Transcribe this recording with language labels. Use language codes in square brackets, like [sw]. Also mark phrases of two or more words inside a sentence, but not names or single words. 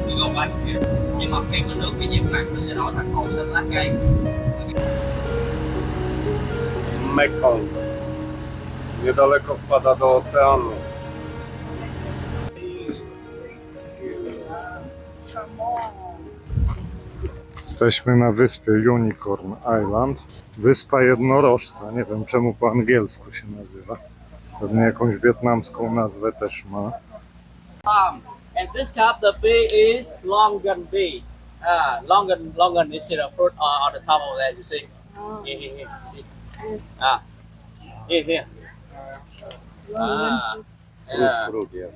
[en] We go back here. [vi] Nhưng mà khi mà nước cái nhiễm mặn nó sẽ đổi thành màu xanh lá cây. [pl] Mekong. Niedaleko wpada do oceanu. Jesteśmy na wyspie Unicorn Island. Wyspa jednorożca. Nie wiem czemu po angielsku się nazywa. Pewnie jakąś wietnamską nazwę też ma. [en] And this cup, the bee is longan bee. Longan is a fruit on the top of that, you see. Here. See. Here. Yeah. Fruit, yes.